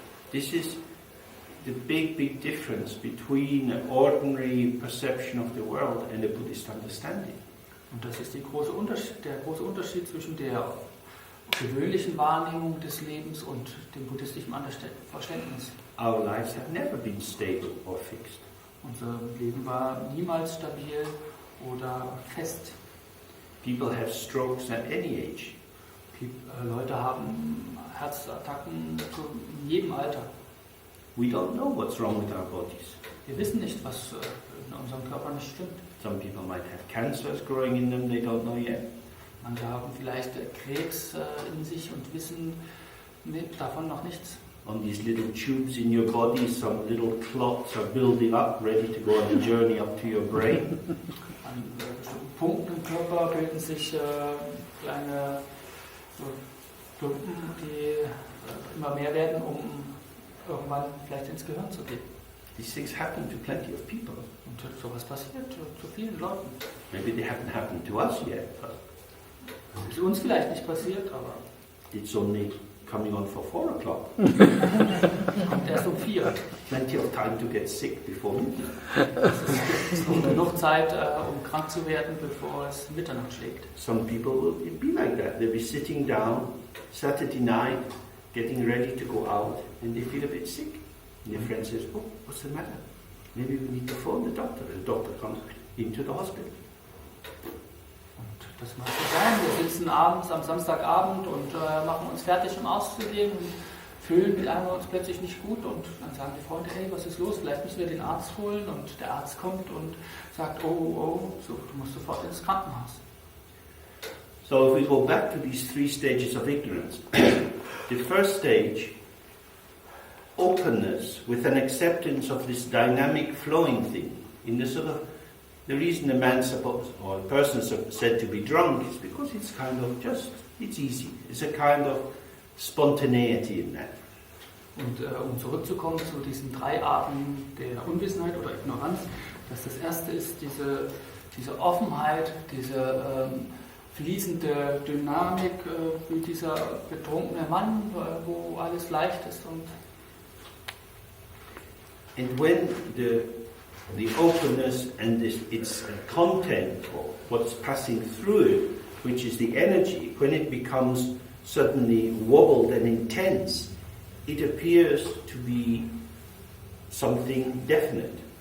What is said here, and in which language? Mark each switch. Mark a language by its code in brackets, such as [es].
[en] This is the big difference between an ordinary perception of the world and a Buddhist understanding. [de] Und das ist der große Unterschied zwischen der gewöhnlichen Wahrnehmung des Lebens und dem buddhistischen Verständnis. [en] Our lives have never been stable or fixed. [de] Unser Leben war niemals stabil oder fest. [en] People have strokes at any age. [de] Leute haben Herzattacken in jedem Alter. [en] We don't know what's wrong with our bodies. [de] Wir wissen nicht, was in unserem Körper nicht stimmt. [en] Some people might have cancers growing in them, they don't know yet. [de] Manche haben vielleicht Krebs in sich und wissen davon noch nichts. [en] On these little tubes in your body, some little clots are building up, ready to go on a journey up to your brain. [de] An bestimmten Punkten im Körper bilden sich kleine Klumpen, die immer mehr werden, um irgendwann vielleicht ins Gehirn zu gehen. [en] These things happen to plenty of people. [de] Und sowas passiert zu vielen Leuten. [en] Maybe they haven't happened to us yet, but [de] Ist uns vielleicht nicht passiert, aber [en] it's only coming on for 4 o'clock. [de] kommt erst um 4. [en] Plenty of time to get sick before midnight. [de] Es ist noch genug Zeit, um krank zu werden, bevor es Mitternacht schlägt. [en] Some people will be like that. They'll be sitting down Saturday night, getting ready to go out, and they feel a bit sick. And their friend says, "Oh, what's the matter? Maybe we need to phone the doctor." The doctor comes into the hospital. [de] Und das mag so sein. Wir sitzen abends am Samstagabend und machen uns fertig, um auszugehen und fühlen uns plötzlich nicht gut und dann sagen die Freunde, hey, was ist los? Vielleicht müssen wir den Arzt holen und der Arzt kommt und sagt, oh, so, du musst sofort ins Krankenhaus. [en] So if we go back to these 3 stages of ignorance, the first stage, openness with an acceptance of this dynamic flowing thing, in the sort of, the reason a man supposed, or a person is said to be drunk is because it's kind of just, it's easy. It's a kind of spontaneity in that. [de] Und um zurückzukommen zu diesen 3 Arten der Unwissenheit oder Ignoranz, dass das erste ist diese Offenheit, diese fließende Dynamik, wie dieser betrunkene Mann, wo alles leicht ist. [en] And when the openness and its content, or what's passing through it, which is the energy, when it becomes suddenly wobbled and intense, it appears to be something definite.